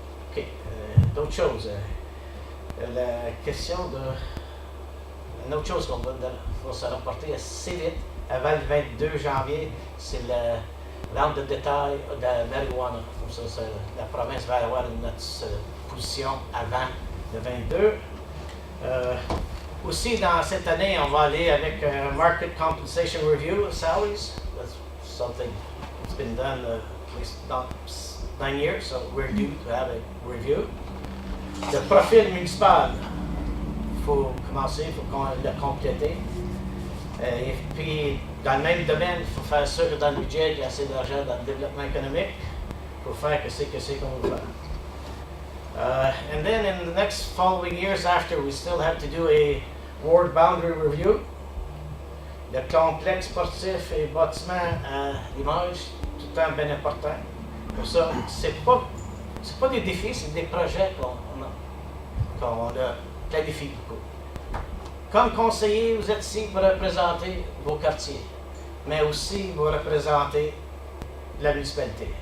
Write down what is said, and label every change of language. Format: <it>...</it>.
<fr>OK, d'autres choses. La question une autre chose qu'on va se rapporter assez vite, avant le 22 janvier, c'est le vente de détail de la marijuana. Comme ça, la province va avoir notre position avant le 22. Aussi, dans cette année, on va aller avec</fr> <en>Market Compensation Review of Salaries. That's something that's been done at least not 9 years, so we're due to have a review.</en> <fr>Le profil municipal, il faut commencer, il faut le compléter. Et puis, dans le même domaine, il faut faire sûr que dans le budget, il y a assez d'argent dans le développement économique pour faire que c'est qu'on veut faire.</fr> <en>And then in the next following years after, we still have to do a ward boundary review.</en> <fr>Le complexe sportif et bâtiment à Limoges, tout le temps bien important. Pour ça, c'est pas des défis, c'est des projets qu'on a planifiés beaucoup. Comme conseiller, vous êtes ici pour représenter vos quartiers, mais aussi vous représentez la municipalité.</fr>